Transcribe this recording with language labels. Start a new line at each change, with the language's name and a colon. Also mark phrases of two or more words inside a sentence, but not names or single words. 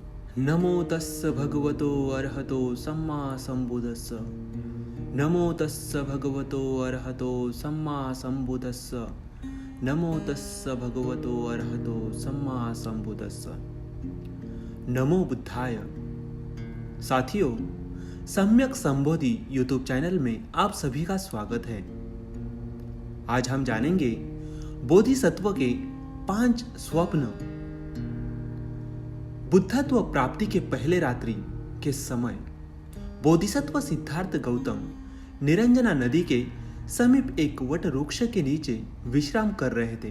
Pali: नमो तस्स भगवतो अरहतो सम्मा सम्बुद्धस्स। नमो तस्स भगवतो अरहतो सम्मा सम्बुद्धस्स। नमो तस्स भगवतो अरहतो सम्मा सम्बुद्धस्स। नमो बुद्धाय।
Hindi: साथियों, सम्यक संबोधि यूट्यूब चैनल में आप सभी का स्वागत है। आज हम जानेंगे बोधिसत्व के 5 स्वप्न। बुद्धत्व प्राप्ति के पहले रात्रि के समय बोधिसत्व सिद्धार्थ गौतम निरंजना नदी के समीप एक वट वृक्ष के नीचे विश्राम कर रहे थे।